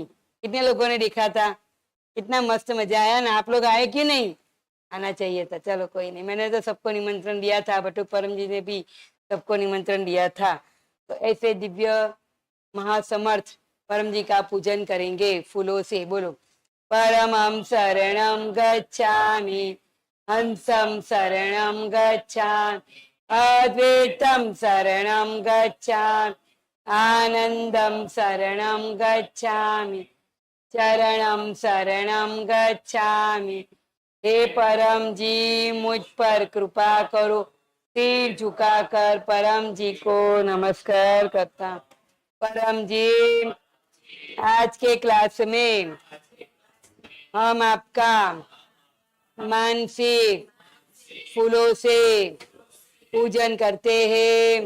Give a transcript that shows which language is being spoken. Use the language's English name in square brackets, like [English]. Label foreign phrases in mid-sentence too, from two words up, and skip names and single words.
[Hindi] कितने लोगों ने देखा था? कितना मस्त मजा आया ना। आप लोग आए कि नहीं? आना चाहिए था। चलो कोई नहीं, मैंने तो सबको निमंत्रण दिया था। बटुक परम जी ने भी सबको निमंत्रण दिया था। तो ऐसे दिव्य महासमर्थ परम जी का पूजन करेंगे फूलों से। [Sanskrit] बोलो परमं शरणं गच्छामि, हंसं शरणं गच्छामि, अद्वैतं शरणं गच्छामि, आनंदं शरणं गच्छामि, चरणं शरणं गच्छामि। [Hindi] हे परम जी मुझ पर कृपा करो। सिर झुकाकर परम जी को नमस्कार करता। परम जी आज के क्लास में हम आपका मानसिक फूलों से पूजन करते हैं।